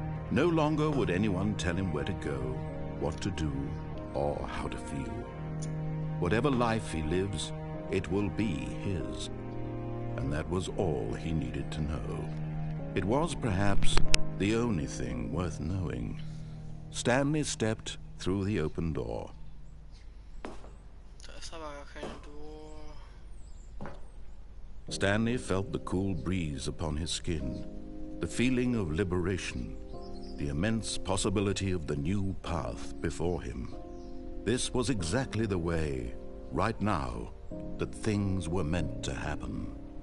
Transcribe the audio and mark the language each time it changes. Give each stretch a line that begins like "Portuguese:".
English: No longer would anyone tell him where to go, what to do, or how to feel. Whatever life he lives, it will be his. And that was all he needed to know. It was perhaps the only thing worth knowing. Stanley stepped through the open door.
German: Da ist aber gar keine Door.
English: Stanley felt the cool breeze upon his skin, the feeling of liberation, the immense possibility of the new path before him. This was exactly the way, right now, that things were meant to happen.